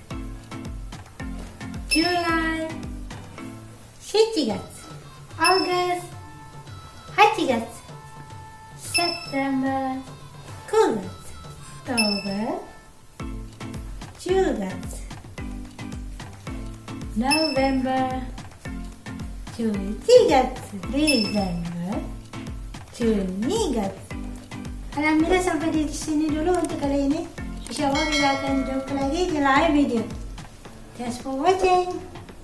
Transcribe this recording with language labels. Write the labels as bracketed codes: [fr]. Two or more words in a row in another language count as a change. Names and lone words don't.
[en] July, 7月 August, 8月 September, 9月 October, 10月 November, 11月 December, 12月. [ms] Alhamdulillah sampai di sini dulu untuk kali ini. InsyaAllah kita akan jumpa lagi di [en] live video. Thanks for watching.